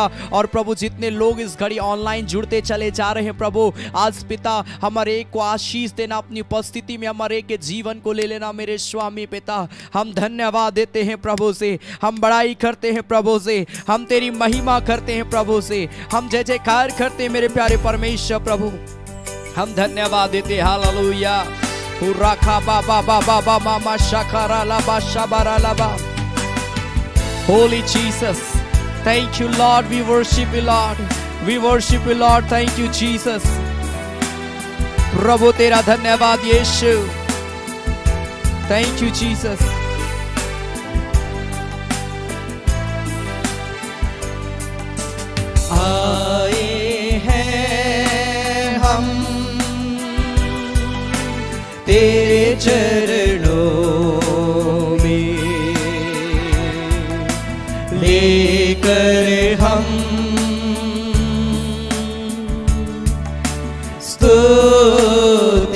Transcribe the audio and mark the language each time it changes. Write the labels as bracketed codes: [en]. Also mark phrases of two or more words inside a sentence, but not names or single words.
[hi] और प्रभु, जितने लोग इस घड़ी ऑनलाइन जुड़ते चले जा रहे हैं प्रभु, आज पिता हमारे एक को आशीष देना, अपनी उपस्थिति में हमारे एक के जीवन को ले लेना मेरे स्वामी पिता। हम धन्यवाद देते हैं प्रभु से, हम बड़ाई करते हैं प्रभु से, हम तेरी महिमा करते हैं प्रभु से, हम जय जयकार करते हैं मेरे प्यारे परमेश्वर प्रभु। हम धन्यवाद देते। हालेलुया। हुराखा बाबा बाबा बाबा मामा शकारा लाबा शबारा लाबा। [en] Holy Jesus, thank you Lord, we worship you Lord, we worship you Lord. Thank you Jesus. [hi] प्रभु तेरा धन्यवाद यीशु, [en] thank you Jesus. [hi] आए तेरे चरणों में, लेकर हम स्तुति।